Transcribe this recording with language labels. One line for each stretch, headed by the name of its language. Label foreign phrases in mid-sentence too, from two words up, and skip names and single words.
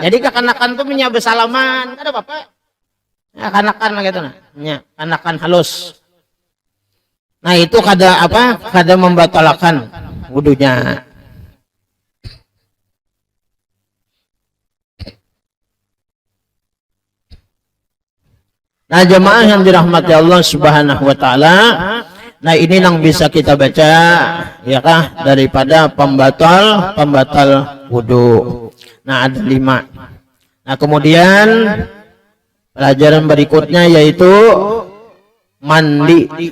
Banjar: Jadi kekanakan tuh punya bersalaman, kada apa-apa. Nah, kanakan gitu nah, ya, kanakan halus. Nah, itu kada apa? Kada membatalkan wudunya. Nah,
Indonesian: jemaah yang dirahmati Allah
Arabic: سبحانه وتعالى,
Indonesian: nah ini yang bisa kita baca ya kah daripada pembatal wudu. Nah, ada 5. Nah, kemudian pelajaran berikutnya yaitu mandi.